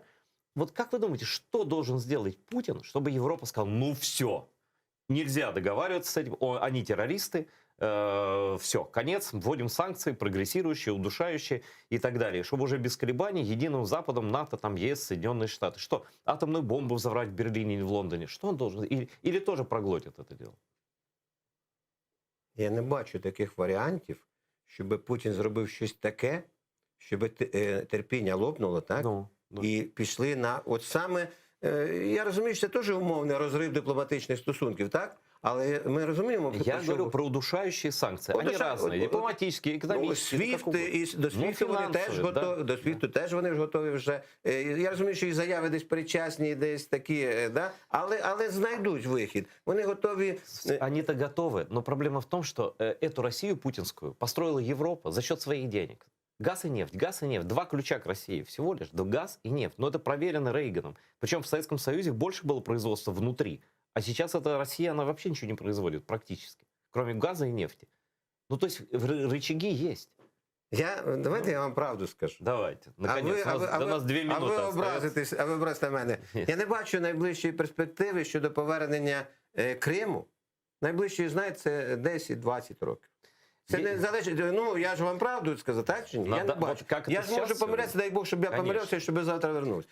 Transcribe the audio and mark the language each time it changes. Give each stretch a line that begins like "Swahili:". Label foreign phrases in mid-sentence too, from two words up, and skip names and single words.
Russian: Вот как вы думаете, что должен сделать Путин, чтобы Европа сказала, ну все, нельзя договариваться с этим, они террористы, все, конец, вводим санкции, прогрессирующие, удушающие и так далее. Чтобы уже без колебаний единым Западом, НАТО, там, ЕС, Соединенные Штаты. Что, атомную бомбу взорвать в Берлине или в Лондоне? Что он должен? Или тоже проглотит это дело?
Ukrainian: Я не бачу таких варіантів, щоб Путін зробив щось таке, щоб терпіння лопнуло, так? І пішли на... От саме, я розумію, що це теж умовний розрив дипломатичних стосунків, так? Але ми розуміємо...
Russian: Я говорю про удушающие санкции. Они разные. Дипломатические, экономические.
Ukrainian: До СВІФТу вони теж готові. До СВІФТу теж вони ж готові вже. Я розумію, що і заяви десь причасні, десь такі, да? Але знайдуть вихід. Вони готові...
Russian: Они-то готовы. Но проблема в том, что эту Россию путинскую построила Европа за счет своих денег. Газ и нефть, газ и нефть. Два ключа к России всего лишь. Да, газ и нефть. Но это проверено Рейганом. Причем в Советском Союзе больше было производства внутри. А сейчас эта Россия, она вообще ничего не производит практически. Кроме газа и нефти. Ну, то есть рычаги есть. Давайте я вам правду скажу. Давайте. Наконец,
Ukrainian: до нас 2 минути. А ви образите мене. Я не бачу найближчої перспективи щодо повернення Криму. Найближчої, знаєте, це 10-20 років. Це не залежить, ну я ж вам правду сказав, так чи ні? Я не бачу. Я ж можу помилятися, дай Бог, щоб я помилився, і щоб завтра вернувся.